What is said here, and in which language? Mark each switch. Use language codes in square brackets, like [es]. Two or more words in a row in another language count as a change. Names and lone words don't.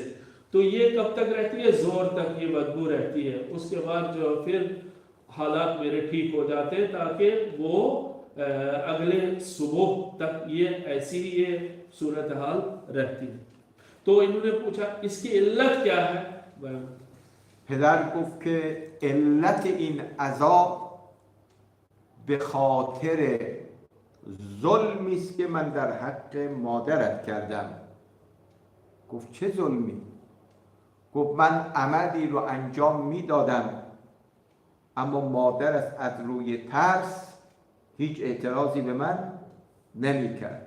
[ur] تو یہ کب تک رہتی ہے؟ زور تک یہ بدبو رہتی ہے. اس کے بعد جو پھر حالات میرے ٹھیک ہو جاتے ہیں تاکہ وہ اگلے صبح تک یہ ایسی ہی یہ صورت حال رہتی ہے. تو انہوں نے پوچھا اس کی علت کیا ہے? [fa] پدر گفت که علت این عذاب به خاطر ظلمی است که من در حق مادرت کردم. گفت چه ظلمی؟ گفت من عملی رو انجام میدادم اما مادرت از روی ترس هیچ اعتراضی به من نمی کرد.